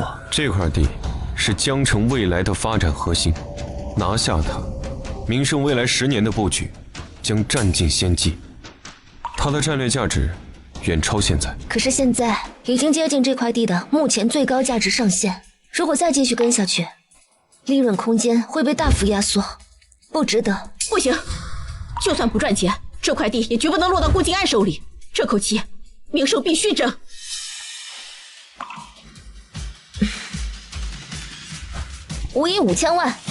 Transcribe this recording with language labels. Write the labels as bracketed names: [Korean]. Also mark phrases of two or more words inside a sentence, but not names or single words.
[Chinese] 這塊地是江城未來的發展核心，拿下它，名勝未來10年的布局將占盡先機，它的戰略價值遠超現在。可是現在已經接近這塊地的目前最高價值上限，如果再繼續跟下去，利潤空間會被大幅壓縮。不不值得。不行，就算不赚钱，这块地也绝不能落到顾静安手里。这口气，名胜必须争。无以5000万。